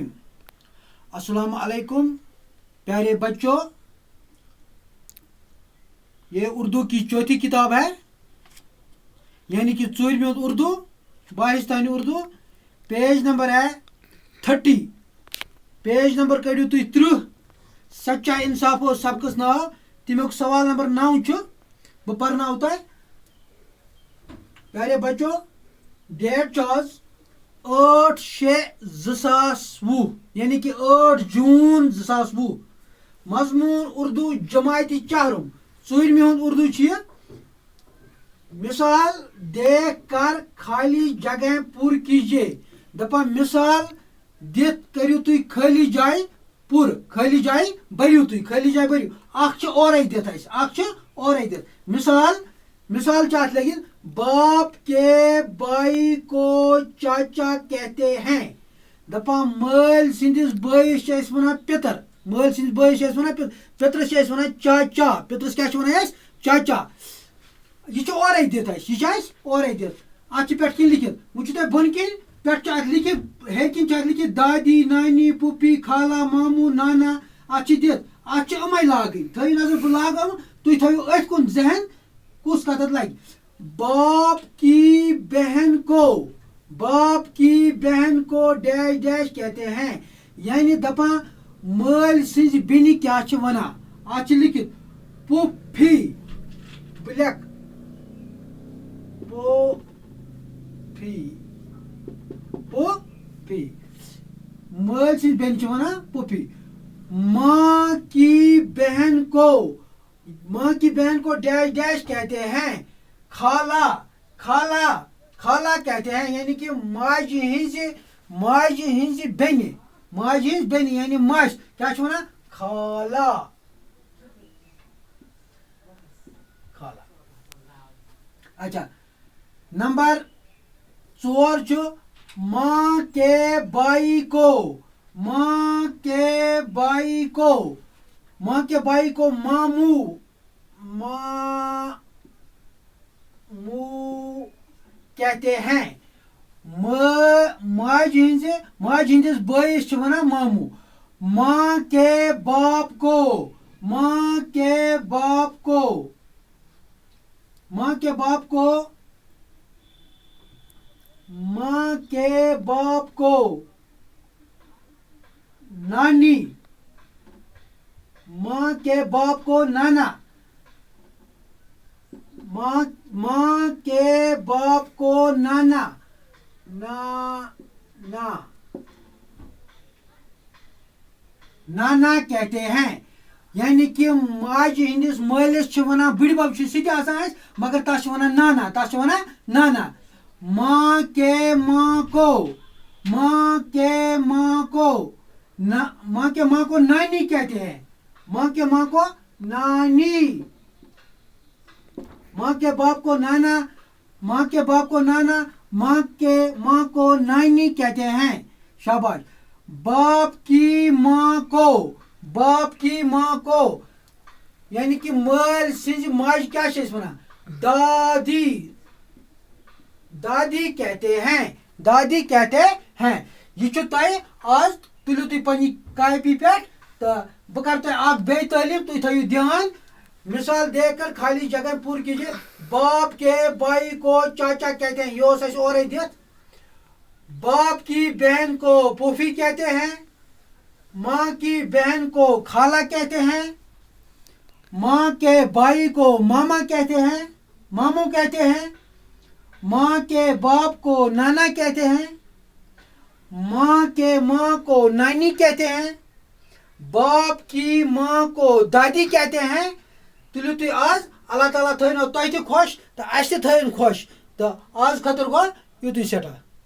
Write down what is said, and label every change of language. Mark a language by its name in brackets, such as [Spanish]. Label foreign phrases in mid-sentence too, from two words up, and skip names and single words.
[Urdu] السلام علیکم پیارے بچوں. یہ اردو کی چوتھی کتاب ہے یعنی کہ ژوٗرمہِ اردو باہستانی اردو. پیج نمبر ہے 30. [Kashmiri] پیج نمبر کڑیو تُہۍ 30. سچا انصاف اوس سبقس ناو. تمیُک سوال نمبر 9 چھُ. بہٕ پرناو تۄہہِ. [Urdu] پیارے بچوں [Kashmiri] ڈیٹ چھُ آز 8/6/2020 [Urdu] یعنی کہ [Kashmiri] 8 جوٗن 2020. مضموٗن اردو جماعتی چہرم ژوٗرمہِ ہُنٛد اردو چھُ یہِ. [Urdu] مثال دیکھ کر خالی جگہ پر کیجیے. [Kashmiri] دپان مثال دِتھ کٔرِو تُہۍ خٲلی جایہِ پُر. خٲلی جایہِ بٔرِو تُہۍ. خٲلی جایہِ بٔرِو. اکھ چھُ اورے دِتھ اَسہِ. اکھ چھُ اورے دِتھ. مثال چھِ اَتھ لٔگِتھ. [Urdu] باپ کے بھائی کو چاچا کہتے ہیں. [Kashmiri] دپان مٲلۍ سٕنٛدِس بٲیِس چھِ أسۍ وَنان پِتٕر. مٲلۍ سٕنٛدِس بٲیِس چھِ أسۍ وَنان پِتٕر. پِترَس چھِ أسۍ وَنان چاچا. پِترَس کیٛاہ چھِ وَنان أسۍ؟ چاچا. یہ اورے دِتھ اَسہِ. یہ چھِ اَسہِ اورے دِتھ. اَتھ چھِ پٮ۪ٹھ کِنۍ لیکھِتھ. وۄنۍ چھُو تۄہہِ بۄنہٕ کِنۍ پٮ۪ٹھ چھُ اَتھ لیکھِتھ. ہیٚرِ کِنۍ چھُ اَتھ لیکھِتھ دادی نانی پُپی خالا ماموٗ نانا. اَتھ چھِ دِتھ. اَتھ چھِ یِمَے لاگٕنۍ. تھٲیِو نظر بہٕ لاگو. تُہۍ تھٲیِو أتھۍ کُن ذہن کُس کَتھ اَتھ لگہِ. [Urdu] باپ کی بہن کو ڈیش ڈیش کہتے ہیں. [Kashmiri] یعنی دپان مٲلۍ سٕنٛزِ بیٚنہِ کیٛاہ چھِ وَنان. اَتھ چھِ لیکھِتھ پُفی. بہٕ لیکھٕ پُفی. مٲلۍ سٕنٛزِ بیٚنہِ چھِ وَنان پُفی. [Urdu] ماں کی بہن کو ڈیش ڈیش کہتے ہیں. خالہ کہتے ہیں یعنی کہ [Kashmiri] ماجہِ ہِنٛزِ بیٚنہِ یعنی ماجہِ کیٛاہ چھِ وَنان خالہ. [Urdu] اچھا نمبر 4 چھُ ماں کے بھائی کو ماموں کہتے ہیں. [Kashmiri] ماجہِ ہِنٛدِس بٲیِس چھِ وَنان ماموں. [Urdu] ماں کے باپ کو نانی. ماں کے باپ کو نانا. ماں کے باپ کو نانا کہتے ہیں. [Kashmiri] یعنی کہ ماجہِ ہِنٛدِس مٲلِس چھِ وَنان بٕڈِبب چھُ سُہ تہِ آسان اَسہِ مگر تَتھ چھِ وَنان نانا. [Urdu] ماں کے ماں کو نانی کہتے ہیں. ماں کے ماں کو نانی. ماں کے باپ کو نانا. ماں کے ماں کو نانی کہتے ہیں. [Kashmiri] شاباش. [Urdu] باپ کی ماں کو یعنی کہ [Kashmiri] مٲلۍ سٕنٛزِ ماجہِ کیٛاہ چھِ أسۍ وَنان [Urdu] دادی کہتے ہیں. [Kashmiri] یہ چھُ تۄہہِ آز تُلِو تُہۍ پنٛنہِ کاپی پٮ۪ٹھ تہٕ بہٕ کَرٕ تۄہہِ اکھ بیٚیہِ تعلیٖم. تُہۍ تھٲیِو دھیان. [Urdu] مثال دیکھ کر خالی جگہ پوٗرٕ کیجیے. باپ کے بھائی کو چاچا کہتے ہیں. [Kashmiri] یہ اوس اَسہِ اورے دِتھ. [Urdu] باپ کی بہن کو پوفی کہتے ہیں. ماں کی بہن کو خالہ کہتے ہیں. ماں کے بھائی کو ماموں کہتے ہیں. ماں کے باپ کو نانا کہتے ہیں. ماں کے ماں کو نانی کہتے ہیں. باپ کی ماں کو دادی کہتے ہیں. [Kashmiri] تُلِو تُہۍ آز اللہ تعالیٰ تھٲینو تۄہہِ تہِ خۄش تہٕ اَسہِ تہِ تھٲیِن خۄش تہٕ آز خٲطرٕ گوٚو یُتُے سٮ۪ٹھاہ.